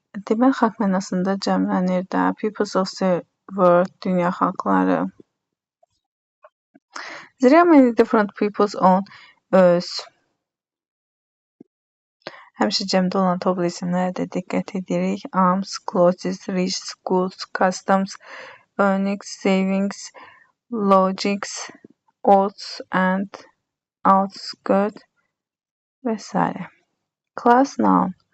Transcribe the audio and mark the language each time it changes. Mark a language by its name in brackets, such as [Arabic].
[Azerbaijani] Demək, xalq mənasında cəmlənir də. [English] Peoples of the world, [Azerbaijani] dünya xalqları. [English] There are many different peoples on earth. [Azerbaijani] Həmişə cəmdə olan toplu isimlərə də diqqət edirik. [English] Arms, clothes, rich, goods, customs, earnings, savings, logics, odds and outskirts və s. Class noun.